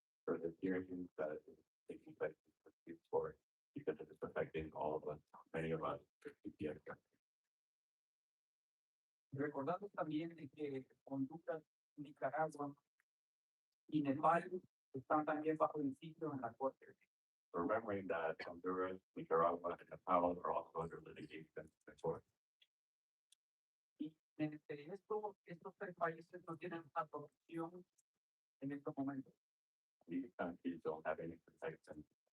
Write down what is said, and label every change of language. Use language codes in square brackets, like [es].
[en] for the hearings that taking place for because it is affecting all of us, many of us. TPS. [es] Recordando también de que Honduras, Nicaragua y Nepal están también bajo el sitio en la Corte. [en] Remembering that Honduras, Nicaragua, and Nepal are also under litigation before. [es] Y entre estos tres países no tienen una protección en estos momentos. [en] These countries don't have any protection.